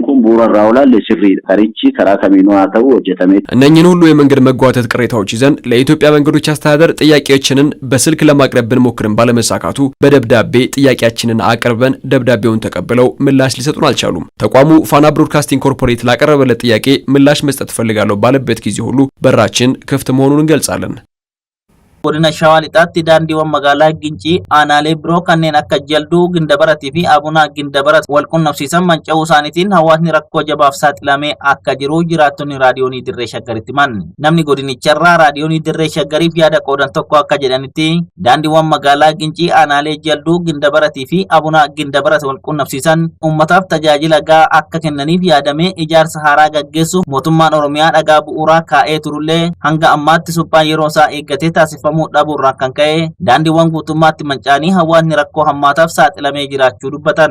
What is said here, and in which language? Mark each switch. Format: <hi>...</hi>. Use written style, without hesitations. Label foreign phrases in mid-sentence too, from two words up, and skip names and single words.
<am>እነኚህን ሁሉ የመንገድ መጓተት ቅሬታዎች ይዘን ለኢትዮጵያ መንገዶች አስተዳደር ጥያቄዎችንን በስልክ ለማቅረብ ብንሞክርም ባለመሳካቱ በደብዳቤ ጥያቄያችንን አቅርበን ደብዳቤውን ተቀብለው ምላሽ ሊሰጡን አልቻሉም። ተቋሙ ፋና ብሮድካስቲንግ ኮርፖሬት ላቀረበለት ጥያቄ ምላሽ መስጠት ፈልጋለሁ ባለበት ጊዜ ሁሉ በራችን ክፍት መሆኑን እንገልጻለን።</am> <om>godina shawaa lixaatti daandiiwwan magaalaa gincii aanaalee biroo kanneen akka jalduu gindabaratti fi abunaa gindabarat wal qunnamsiisan manca'uu isaaniitiin hawaasni rakkoo jabaaf saaxilamee akka jiru jiraattonni raadiyoonii dirree shaggaritti himan. Namni godinicharraa raadiyoonii dirree shaggariif yaada qoodan tokko akka jedhanitti daandiiwwan magaalaa gincii aanaalee jalduu gindabaratti fi abunaa gindabarat wal qunnamsiisan uummataaf tajaajila gahaa akka kennaniif yaadamee ijaarsa haaraa gaggeessuuf mootummaan oromiyaa dhagaa bu'uuraa kaa'ee turullee hanga ammaatti suphaan yeroo isaa eeggatee taasifama dhabuurraa kan ka'e daandiiwwan guutummaatti manca'anii hawaasni rakkoo hammaataaf saaxilamee jiraachuu dubbatan.</om>